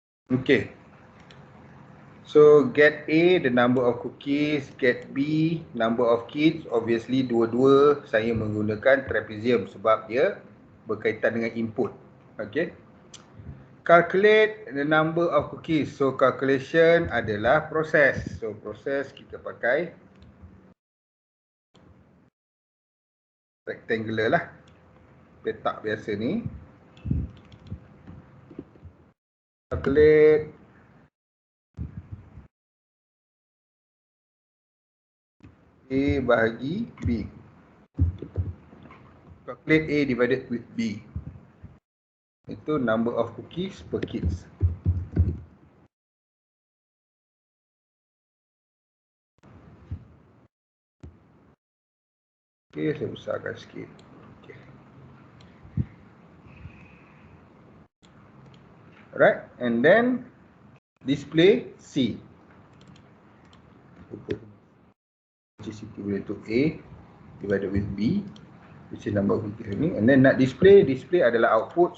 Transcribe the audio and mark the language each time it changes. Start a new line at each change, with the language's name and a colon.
English: Okay, so get A, the number of cookies. Get B, number of kids. Obviously
Malay: dua-dua saya menggunakan trapezium sebab dia
English: berkaitan dengan input. Okay. Calculate the number of cookies. So calculation
Malay: adalah proses. So proses kita pakai rectangular lah. Petak biasa ni. Calculate A bahagi B.
English: Calculate A divided with B. Itu number of cookies per kids.
Malay: Okay, saya besarkan sikit. Okay.
English: Alright, and then display C. Which is equivalent to A divided with B, which is number of cookies ni. And then nak display adalah output.